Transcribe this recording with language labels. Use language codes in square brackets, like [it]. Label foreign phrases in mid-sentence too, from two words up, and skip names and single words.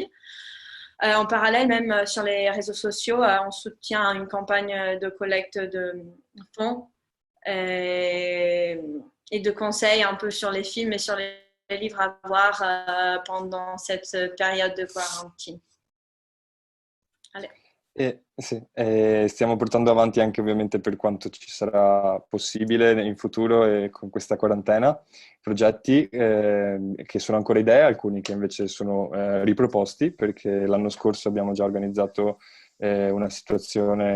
[fr] En parallèle, même sur les réseaux sociaux, on soutient une campagne de collecte de fonds et de conseils un peu sur les films et sur les livres à voir pendant cette période de quarantine. Allez. [it] Sì, stiamo portando avanti anche ovviamente per quanto ci sarà possibile in futuro e con questa quarantena, progetti che sono ancora idee, alcuni che invece sono riproposti, perché l'anno scorso abbiamo già organizzato una situazione